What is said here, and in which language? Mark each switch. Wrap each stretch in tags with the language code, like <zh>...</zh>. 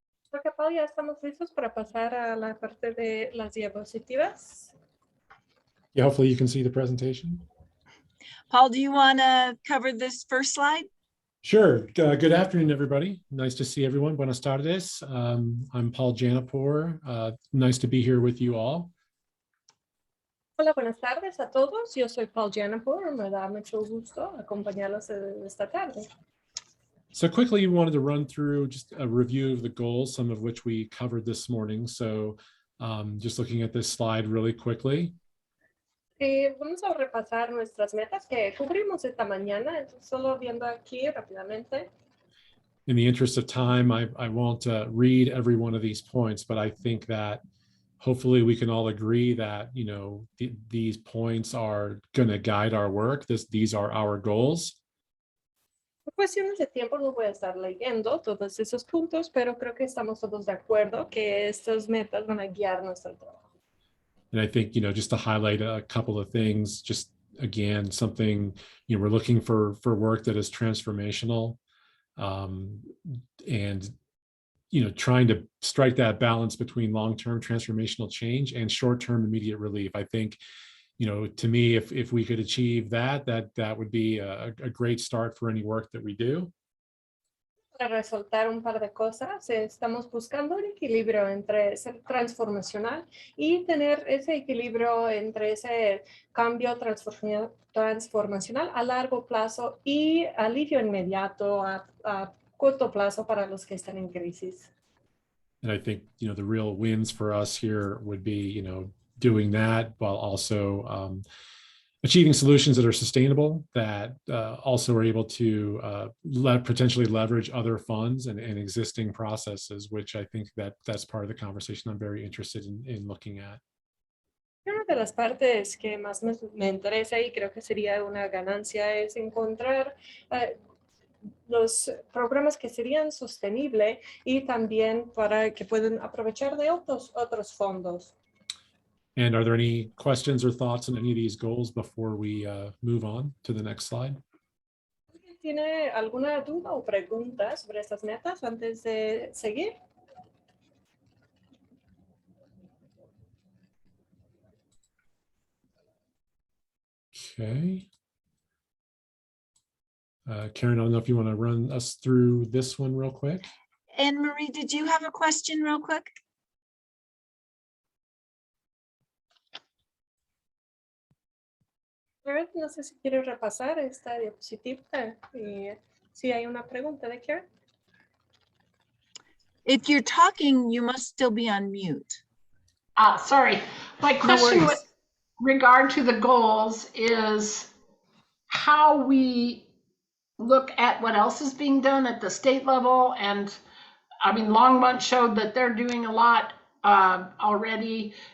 <es>Creo que Paul, ya estamos listos para pasar a la parte de las diapositivas.</es> <en>Yeah, hopefully you can see the presentation. Paul, do you want to cover this first slide? Sure. Good afternoon, everybody. Nice to see everyone.</en> <es>Buenas tardes.</es> <en>I'm Paul Janapur. Nice to be here with you all.</en> <es>Hola, buenas tardes a todos. Yo soy Paul Janapur. Me da mucho gusto acompañarlos esta tarde.</es> <en>So quickly, we wanted to run through just a review of the goals, some of which we covered this morning. So just looking at this slide really quickly.</en> <es>Vamos a repasar nuestras metas que cubrimos esta mañana. Entonces, solo viendo aquí rápidamente.</es> <en>In the interest of time, I won't read every one of these points, but I think that hopefully we can all agree that, you know, these points are going to guide our work. These are our goals.</en> <es>cuestiones de tiempo no voy a estar leyendo todos esos puntos, pero creo que estamos todos de acuerdo que estas metas van a guiar nuestro trabajo.</es> <en>And I think, just to highlight a couple of things, just again, something, we're looking for work that is transformational, and, trying to strike that balance between long-term transformational change and short-term immediate relief. I think, to me, if we could achieve that would be a great start for any work that we do.</en> <es>Para resaltar un par de cosas, estamos buscando un equilibrio entre ser transformacional y tener ese equilibrio entre ese cambio transformacional a largo plazo y alivio inmediato a corto plazo para los que están en crisis.</es> <en>And I think, the real wins for us here would be, doing that while also achieving solutions that are sustainable, that also are able to potentially leverage other funds and existing processes, which I think that's part of the conversation I'm very interested in looking at.</en> <es>Una de las partes que más me interesa y creo que sería una ganancia es encontrar los programas que serían sostenibles y también para que puedan aprovechar de otros fondos.</es> <en>And are there any questions or thoughts on any of these goals before we move on to the next slide?</en> <es>¿Tiene alguna duda o pregunta sobre estas metas antes de seguir?</es> <en>Okay. Karen, I don't know if you want to run us through this one real quick. Anne Marie, did you have a question real quick?</en> <es>No sé si quiere repasar esta diapositiva y si hay una pregunta de Karen.</es> <en>If you're talking, you must still be on mute. Sorry. My question with regard to the goals is how we look at what else is being done at the state level. And I mean, Longmont showed that they're doing a lot already.</en>